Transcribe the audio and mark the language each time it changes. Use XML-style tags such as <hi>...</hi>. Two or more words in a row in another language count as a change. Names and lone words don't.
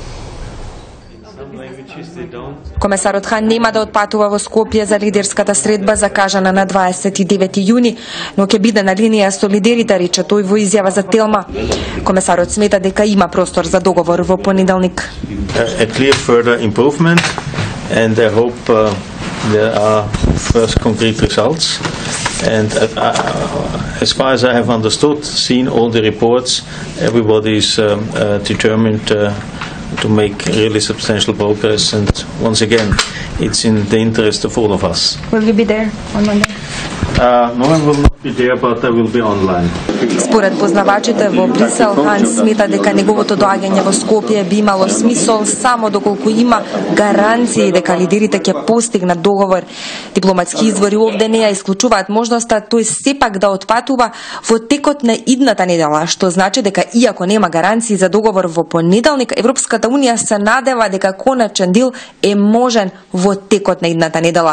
<mk>Комесарот Хан нема да отпатува во Скопје за лидерската средба закажана на 29 јуни, но ќе биде на линија со лидерите, рече тој во изјава за Телма. Комесарот смета дека има простор за договор во понеделник.</mk> <en>A clear further improvement and I hope there are first concrete results. And as far as I have understood, seen all the reports, everybody is determined to make really substantial progress. And once again, it's in the interest of all of us. Will you be there on Monday? No, I will not be there, but I will be online.</en> <mk>Според познавачите во Брисел, Хан смета дека неговото доаѓање во Скопје би имало смисол само доколку има гаранции дека лидерите ќе постигнат договор. Дипломатски извори овде не ја исклучуваат можноста тој сепак да отпатува во текот на идната недела, што значи дека иако нема гаранции за договор во понеделник, Европската унија се надева дека коначен дел е можен во текот на идната недела.</mk>